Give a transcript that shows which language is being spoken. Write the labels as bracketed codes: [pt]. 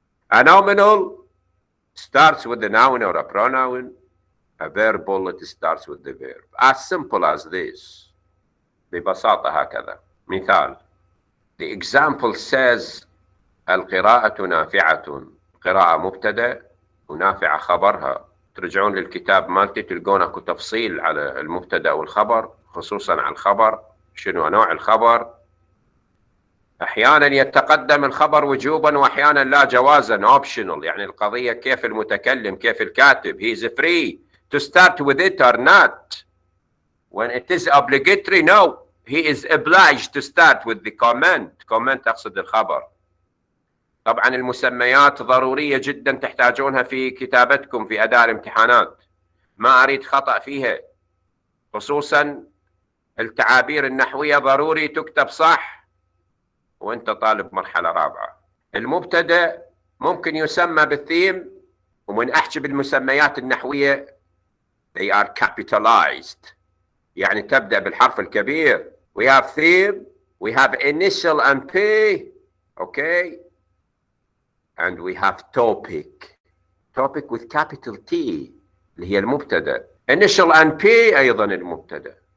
[en] A nominal starts with the noun or a pronoun. A verbal, it starts with the verb. As simple as this. [ar] ببساطة هكذا. مثال. [en] The example says [ar] القراءة نافعة. قراءة مبتدأ ونافعة خبرها. ترجعون للكتاب مالتي تلقون اكو تفصيل على المبتدأ والخبر، خصوصا على الخبر. شنو نوع الخبر؟ أحيانا يتقدم الخبر وجوبا وأحيانا لا جوازا optional. يعني القضية كيف المتكلم كيف الكاتب. [en] He is free to start with it or not. When it is obligatory, no. He is obliged to start with the comment. [ar] Comment تقصد الخبر. طبعا المسميات ضرورية جدا تحتاجونها في كتابتكم في أداء الامتحانات. ما أريد خطأ فيها. خصوصا التعابير النحوية ضروري تكتب صح وانت طالب مرحلة رابعة. المبتدأ ممكن يسمى بالثيم، ومن احكي بالمسميات النحوية [en] they are capitalized، [ar] يعني تبدأ بالحرف الكبير. [en] We have theme, we have initial and P, okay, and we have topic. Topic with capital T [ar] اللي هي المبتدأ. [en] Initial and P [ar] أيضا المبتدأ.